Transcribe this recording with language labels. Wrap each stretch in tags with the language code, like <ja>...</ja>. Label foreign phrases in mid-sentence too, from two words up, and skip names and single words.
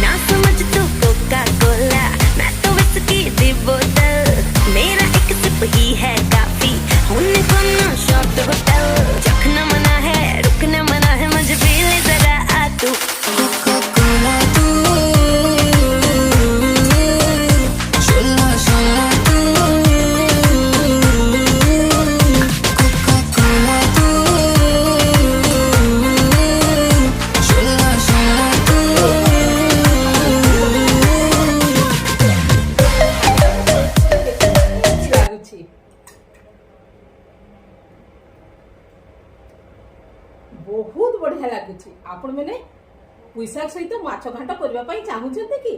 <hi>ना समझ तू कोका कोला मैं तो</hi> <pa>ਵਿਸਕੀ ਦੀ ਬੋਤਲ</pa> <hi>मेरा एक सिप ही है काफी होने को ना शॉट होटल चखना मना है रुकना मना है मुझे पी ले जरा आ तू कोका कोला तू शोला शोला तू कोका कोला तू शोला शोला तू</hi> <or>ଲାଗୁଛି ବହୁତ ବଢିଆ ଲାଗୁଛି। ଆପଣ ମାନେ ପୁଇଶାକ ସହିତ ମାଛ ଘାଣ୍ଟ କରିବା ପାଇଁ ଚାହୁଁଛନ୍ତି କି?</or>